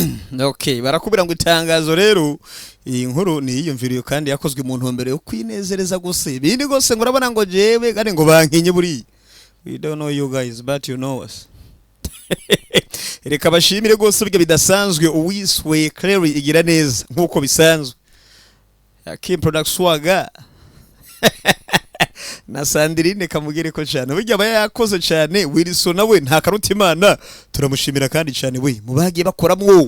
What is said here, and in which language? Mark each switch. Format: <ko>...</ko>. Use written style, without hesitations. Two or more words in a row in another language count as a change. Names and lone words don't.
<rn>Okay, barakubira ngo itangazo rero iyi nkuru ni yiyumviriye kandi yakozwe mu ntumbero yo kwinezereza gusa. Bindi gose ngo urabona ngo jewe kandi ngo bankinye buri.</rn> <en>We don't know you guys but you know us.</en> <rn>Reka bashimire gose burya bidasanzwe uwiswe Clary igira neza nkuko bisanzwe. Kim Product Swaga. Na Sandrine kamugire ko cyane burya aba yakoze cyane. Wilson nawe nta karuta Imana turamushimira kandi cyane we mubagiye bakoramwo.</rn>